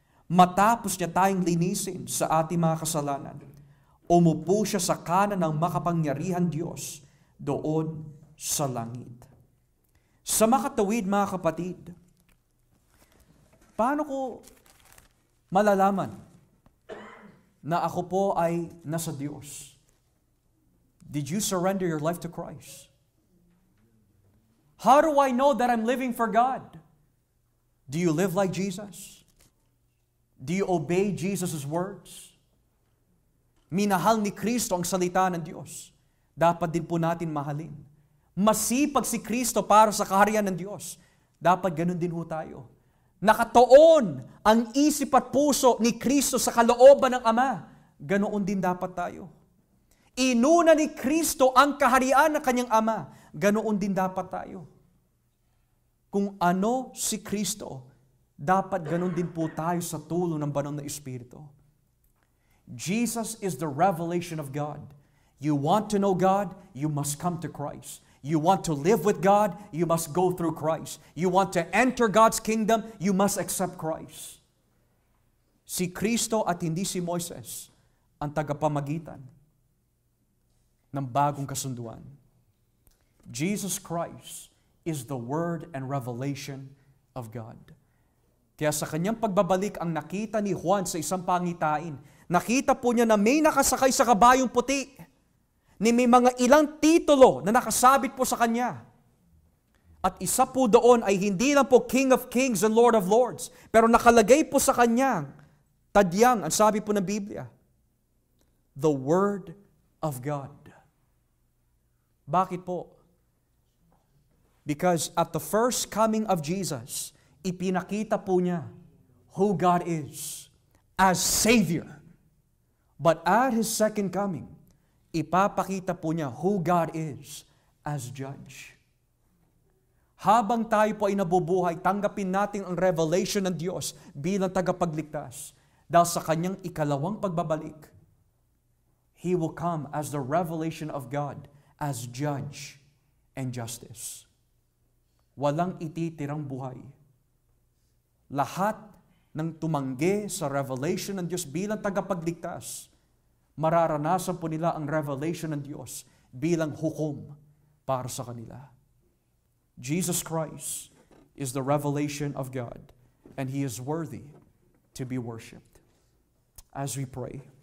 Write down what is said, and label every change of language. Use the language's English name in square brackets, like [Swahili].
[Filipino] Matapos niya tayong linisin sa ating mga kasalanan, umupo siya sa kanan ng makapangyarihan Diyos doon sa langit. Sa makatawid, mga kapatid, paano ko malalaman na ako po ay nasa Diyos? [English] Did you surrender your life to Christ? How do I know that I'm living for God? Do you live like Jesus? Do you obey Jesus' words? [Filipino] Minahal ni Kristo ang salita ng Diyos. Dapat din po natin mahalin. Masipag si Kristo para sa kaharian ng Diyos. Dapat ganun din po tayo. Nakatoon ang isip at puso ni Kristo sa kalooban ng Ama. Ganoon din dapat tayo. Inuna ni Kristo ang kaharian ng kanyang Ama. Ganoon din dapat tayo. Kung ano si Kristo, dapat ganoon din po tayo sa tulong ng banal na Espiritu. [English] Jesus is the revelation of God. You want to know God, you must come to Christ. You want to live with God, you must go through Christ. You want to enter God's kingdom, you must accept Christ. [Filipino] Si Kristo at hindi si Moises ang tagapamagitan ng bagong kasunduan. [English] Jesus Christ is the word and revelation of God. [Filipino] Kaya sa kanyang pagbabalik, ang nakita ni Juan sa isang pangitain, nakita po niya na may nakasakay sa kabayong puti, ni may mga ilang titulo na nakasabit po sa kanya. At isa po doon ay hindi lang po King of Kings and Lord of Lords, pero nakalagay po sa kanyang tadyang, ang sabi po ng Biblia, the Word of God. Bakit po? [English] Because at the first coming of Jesus, [Filipino] ipinakita po niya [English] who God is as Savior. But at His second coming, [Filipino] ipapakita po niya [English] who God is as Judge. [Filipino] Habang tayo po ay nabubuhay, tanggapin natin ang revelation ng Diyos bilang tagapagligtas. Dahil sa kanyang ikalawang pagbabalik, [English] He will come as the revelation of God as Judge and Justice. [Filipino] Walang ititirang buhay. Lahat ng tumanggi sa revelation ng Diyos bilang tagapagligtas, mararanasan po nila ang revelation ng Diyos bilang hukom para sa kanila. [English] Jesus Christ is the revelation of God, and He is worthy to be worshipped. As we pray,